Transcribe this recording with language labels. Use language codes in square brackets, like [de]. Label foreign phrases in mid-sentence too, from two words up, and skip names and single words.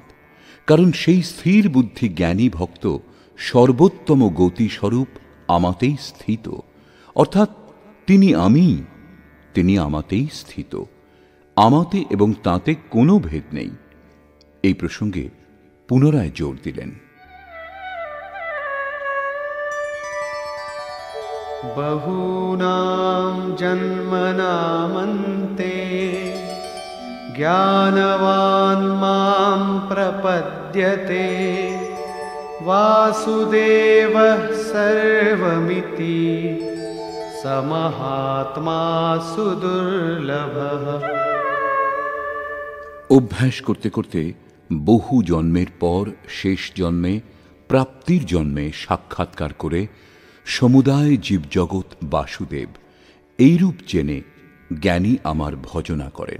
[bn] কারণ সেই স্থির বুদ্ধি জ্ঞানী ভক্ত সর্বোত্তম গতিস্বরূপ আমাতেই স্থিত, অর্থাৎ তিনি আমি, তিনি আমাতেই স্থিত। আমাতে এবং তাঁতে কোনো ভেদ নেই। এই প্রসঙ্গে পুনরায় জোর দিলেন। [sa] बहूनां जन्मनामन्ते ज्ञानवान् मां प्रपद्यते वासुदेवः सर्वमिति समहात्मा सुदुर्लभः। [bn] অভ্যাস করতে করতে বহু জন্মের পর শেষ জন্মে প্রাপ্তির জন্মে সাক্ষাৎকার করে সমুদায় জীবজগৎ বাসুদেব, এইরূপ জেনে জ্ঞানী আমার ভজনা করেন।